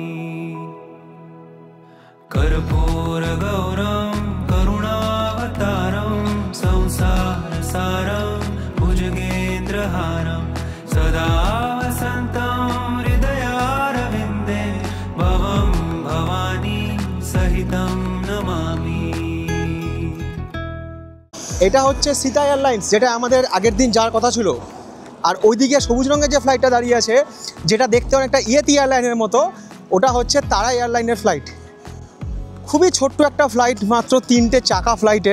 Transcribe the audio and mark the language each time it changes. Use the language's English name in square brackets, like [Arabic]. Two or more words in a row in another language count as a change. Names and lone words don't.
[Sanskrit] कर्पूरगौरं करुणावतारं संसारसारं भुजगेन्द्रहारं सदा वसन्तं हृदयारविन्दे भवं भवानी सहितं नमामि। [Bangla] এটা হচ্ছে সীতা এয়ারলাইন্স, যেটা আমাদের আগের দিন যাওয়ার কথা ছিল। আর ওইদিকে সবুজ রঙের যে ফ্লাইটটা দাঁড়িয়ে আছে, যেটা দেখতে অনেকটা ইয়েতি এয়ারলাইনের মতো, ওটা হচ্ছে তারা এয়ারলাইনের ফ্লাইট। খুবই ছোট্ট একটা ফ্লাইট, মাত্র 3টে চাকা ফ্লাইটের।